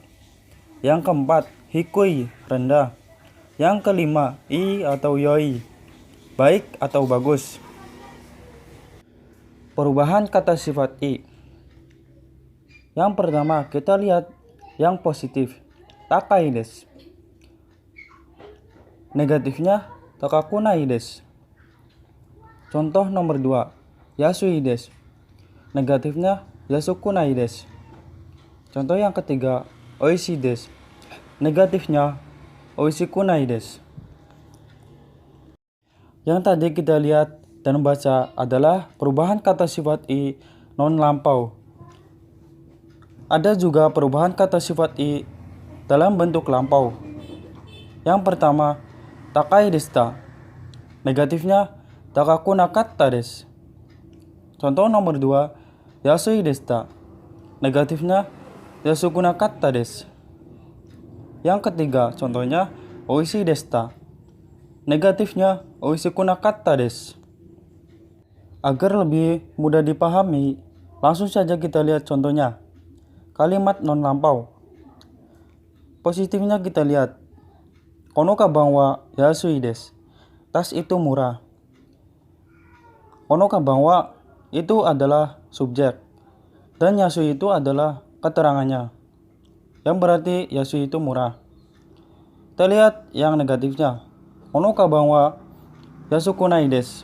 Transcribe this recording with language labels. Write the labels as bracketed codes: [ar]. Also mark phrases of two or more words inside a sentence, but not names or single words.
[id] Yang keempat, hikui, rendah. Yang kelima, i atau yoi, baik atau bagus. Perubahan kata sifat i. Yang pertama, kita lihat yang positif, [ja] 高いです. Negatifnya, 高くないです. [id] Contoh nomor 2, [ja] 安いです. Negatifnya, 安くないです. [id] Contoh yang ketiga, [ja] おいしいです. Negatifnya, おいしくないです. [id] Yang tadi kita lihat dan baca adalah perubahan kata sifat i non lampau. Ada juga perubahan kata sifat i dalam bentuk lampau. Yang pertama, [ja] 高いでした. Negatifnya, 高くなかったです. [id] Contoh nomor 2, [ja] 安いでした. Negatifnya, 安くなかったです. [id] Yang ketiga, contohnya, [ja] おいしいでした. Negatifnya, おいしくなかったです. [id] Agar lebih mudah dipahami, langsung saja kita lihat contohnya. Kalimat non lampau. Positifnya kita lihat, [ja] このかばんは安いです. [id] Tas itu murah. [ja] このかばんは [id] itu adalah subjek dan yasui itu adalah keterangannya, yang berarti yasui itu murah. Kita lihat yang negatifnya, [ja] このかばんは安くないです.